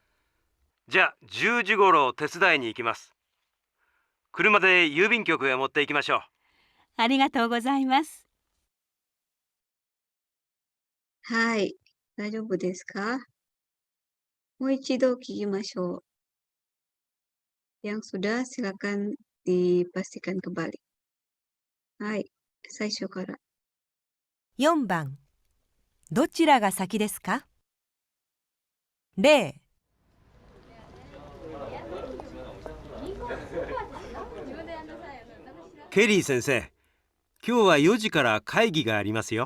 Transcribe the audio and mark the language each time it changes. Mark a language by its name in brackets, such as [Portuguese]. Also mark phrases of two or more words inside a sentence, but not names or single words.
[Japanese] じゃあ10時ごろ手伝いに行きます。車で郵便局へ持って行きましょう。ありがとうございます。はい、大丈夫ですか？もう一度聞きましょう。 [Indonesian] Yang sudah silakan dipastikan kembali. [Japanese] はい、最初から。 4番どちらが先ですか？ 0、ケリー先生、今日は4時から会議がありますよ。